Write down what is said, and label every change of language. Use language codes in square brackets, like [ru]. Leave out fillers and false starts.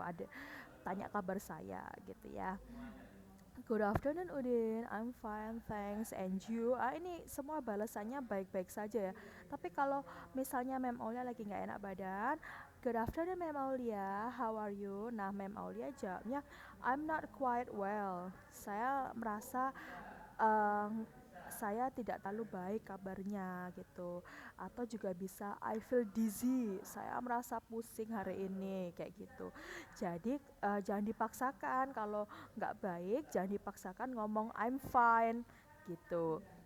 [id] Ada tanya kabar saya gitu ya. [en] Good afternoon Udin, I'm fine, thanks, and you? [id] Ini semua balasannya baik-baik saja ya. Tapi kalau misalnya Mem Aulia lagi nggak enak badan, [en] good afternoon Mem Aulia, how are you? [id] Nah, Mem Aulia jawabnya, [en] I'm not quite well. [id] Saya merasa um, saya tidak terlalu baik kabarnya gitu. Atau juga bisa [en] I feel dizzy, [id] saya merasa pusing hari ini kayak gitu. Jadi jangan dipaksakan, kalau nggak baik jangan dipaksakan ngomong [en] I'm fine [id] gitu.